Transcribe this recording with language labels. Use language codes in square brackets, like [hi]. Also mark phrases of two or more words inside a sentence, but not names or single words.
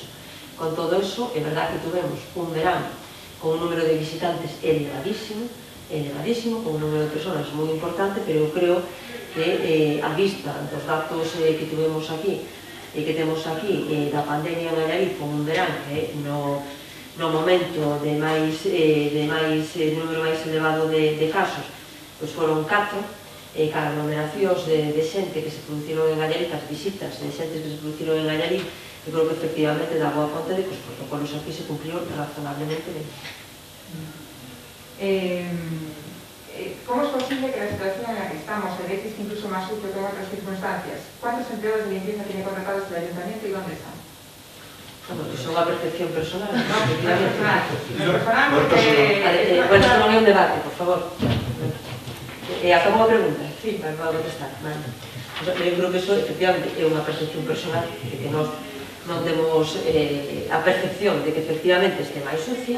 [gl] Con todo eso, é verdad que tuvemos un verán con un número de visitantes elevadísimo, con un número de personas moi importante, pero eu creo que a vista dos datos que tuvemos aquí e que temos aquí da pandemia en Allariz, con un verán que no momento de número máis elevado de casos, pois foron 4, cada aglomeracións de xente que se produciron en Allariz, as visitas de xentes que se produciron en Allariz, eu creo que efectivamente dá boa conta de que os protocolos aquí se cumplieron razonablemente ben. [es] ¿Cómo es posible que la situación en la que estamos se dé incluso más útil que en otras circunstancias? ¿Cuántos empleados de limpieza tiene contratados el ayuntamiento y dónde están? [gl] Bueno, que son a percepción personal, ¿no? Personal, porque... Bueno, isto non é un debate, por favor. Acabou a pregunta? Sí, vai a contestar. Eu creo que iso, efectivamente, é unha percepción personal, de que nós non temos a percepción de que efectivamente este máis sucia.